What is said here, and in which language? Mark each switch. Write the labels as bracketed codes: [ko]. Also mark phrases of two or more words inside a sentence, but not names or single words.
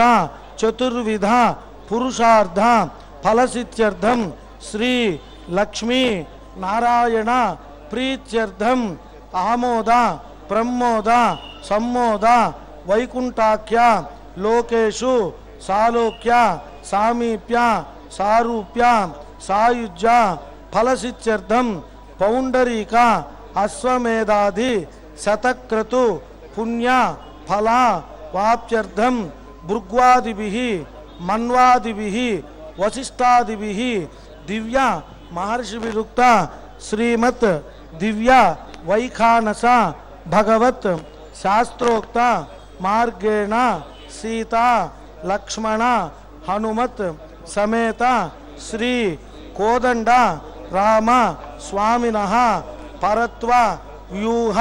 [sa] చతుర్విధ పురుషార్థ ఫలసిద్ధ్యర్థం శ్రీ లక్ష్మీ నారాయణ ప్రీత్యర్థం ఆమోద ప్రమోద సమ్మోద వైకుంఠాఖ్య లోకేషు సాలోక్య సామీప్య సారూప్య సాయుజ్య ఫలసిద్ధ్యర్థం పౌండరీక అశ్వమేధాది శతక్రతు పుణ్య ఫల వాప్త్యర్థం భృగ్వాదిభిః మన్వాదిభిః వశిష్ఠాదిభిః దివ్య महर्षि विरुक्त श्रीमत् दिव्य वैखानस भगवत शास्त्रोक्त मार्गेण सीता लक्ष्मण हनुमत समेत श्री कोदंड राम स्वामिनः परत्व व्यूह